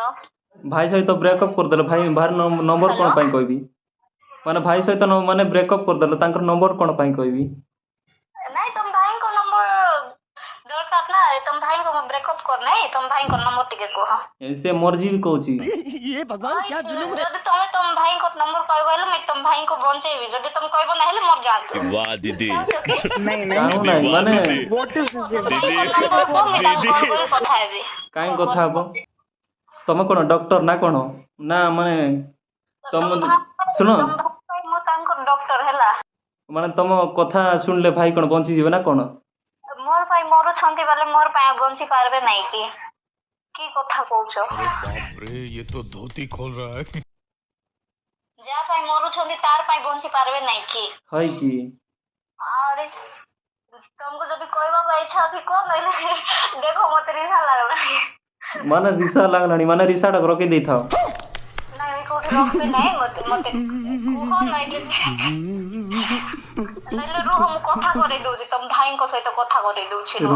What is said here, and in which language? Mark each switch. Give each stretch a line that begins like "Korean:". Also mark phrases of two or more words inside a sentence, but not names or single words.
Odia: ଭାଇ ସହିତ ବ୍ରେକଅପ୍ କରିଦେଲେ ଭାଇର ନମ୍ବର କ'ଣ ହ୍ୟାଲୋ ପାଇଁ କହିବି? ମାନେ ଭାଇ ସହିତ ମାନେ ବ୍ରେକଅପ୍ କରିଦେଲେ ତାଙ୍କର ନମ୍ବର କ'ଣ ପାଇଁ କହିବି? ନାଇଁ ତମ ଭାଇଙ୍କ ନମ୍ବର ଦରକାର ନା ତମ ଭାଇଙ୍କୁ ବ୍ରେକଅପ୍ କରିନାହିଁ ନାଇଁ ତମ ଭାଇଙ୍କ ନମ୍ବର ଟିକେ କୁହ ସେ ମର୍ଜି ବି କହୁଛି
Hindi: ये भगवान क्या जुलूम है।
Odia: ଯଦି ତମେ ତମ ଭାଇଙ୍କ ନମ୍ବର କହିବ ହେଲେ ମୁଁ ତମ ଭାଇଙ୍କୁ ବଞ୍ଚେଇବି ଯଦି ତମେ କହିବ ନା ହେଲେ ମୋର ଯାଆନ୍ତୁ
Hindi: वाह दीदी
Odia: କାହୁଁ ନାହିଁ ମାନେ କଥା ହେବି କାହିଁ କଥା ହବ ତମେ କଣ ଡକ୍ଟର ନା କଣ ନା ମାନେ ତମ ଶୁଣ ମୁଁ ତାଙ୍କର ଡକ୍ଟର ହେଲା ମାନେ ତମ କଥା ଶୁଣିଲେ ଭାଇ କଣ ବଞ୍ଚିଯିବେ ନା କଣ ମୋର ପାଇଁ ମରୁଛନ୍ତି ବୋଲେ ମୋର ପାଇଁ ବଞ୍ଚି ପାରିବେ ନାଇଁ କି କି କଥା କହୁଛ
Hindi: बाप रे ये तो धोती खोल रहा है
Odia: ଯାହା ପାଇଁ ମରୁଛନ୍ତି ତାର ପାଇଁ ବଞ୍ଚି ପାରିବେ ନାଇଁ କି ହଇ କି ଆରେ ତମକୁ ଯଦି କହିବାକୁ ଇଚ୍ଛା ଅଛି କୁହ ନହେଲେ ଦେଖ ମତେ ରିସା ଲାଗଲାଣି ମାନେ ରିସା ଲାଗଲାଣି ମାନେ ରିସାଟା ରଖି ଦେଇଥାଅ ନାଇଁ ମୁଁ କୋଉଠି ରଖିବି ନାହିଁ ମତେ ମତେ କୁହ ନହେଲେ ନହେଲେ ରୁହ ମୁଁ କଥା କରେଇ ଦଉଛି ତମ ଭାଇଙ୍କ ସହିତ କଥା କରେଇ ଦଉଛି ରୁହ